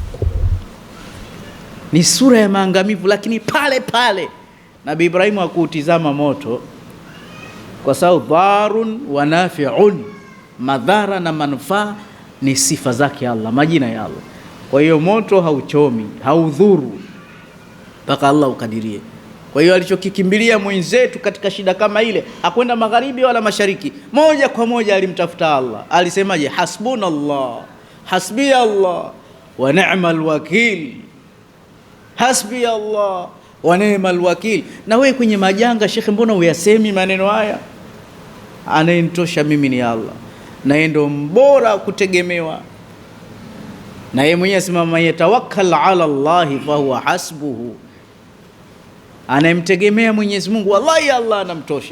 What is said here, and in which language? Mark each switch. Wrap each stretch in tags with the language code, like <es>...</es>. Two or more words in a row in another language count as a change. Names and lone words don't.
<sw>Ni sura ya maangamivu, lakini pale pale Nabii Ibrahim hakuutizama moto, kwa sababu</sw> <ar>ضار ونافع,</ar> <sw>madhara na manufaa ni sifa zake Allah, majina ya Allah. Kwa hiyo moto hauchomi, haudhuru mpaka Allah ukadirie. Kwa hiyo alichokikimbilia mwenzetu katika shida kama ile, hakwenda magharibi wala mashariki, moja kwa moja alimtafuta Allah. Alisemaje?</sw> <ar>حسبنا الله حسبي الله ونعم الوكيل حسبي الله ونعم الوكيل.</ar> <sw>Na wewe kwenye majanga, shekhe, mbona uyasemi maneno haya? Anayenitosha mimi ni Allah, na yeye ndo mbora kutegemewa. Na yeye mwenyewe asema</sw> <ar>من يتوكل على الله فهو حسبه,</ar> <sw>anayemtegemea Mwenyezi Mungu wallahi Allah anamtosha.</sw>